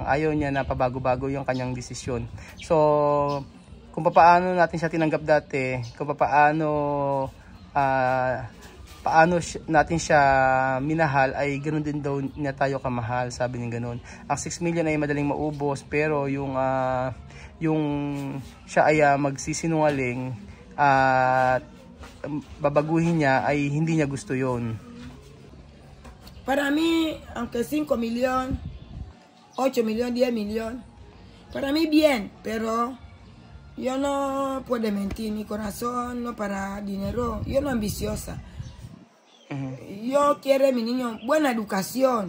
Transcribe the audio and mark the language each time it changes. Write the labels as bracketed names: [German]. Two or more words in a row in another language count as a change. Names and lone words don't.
[Filipino] Ayaw niya na pabago-bago yung kanyang desisyon. So, kung paano natin siya tinanggap dati, kung paano natin siya minahal, ay ganoon din daw niya tayo kamahal, sabi niya ganoon. Ang 6 million ay madaling maubos, pero yung siya ay magsisinungaling at babaguhin niya ay hindi niya gusto yon. [Spanish] Para mí, aunque 5 millones, 8 millones, 10 millones, para mí bien, pero yo no puedo mentir, mi corazón no para dinero, yo no ambiciosa. Yo quiero mi niño buena educación.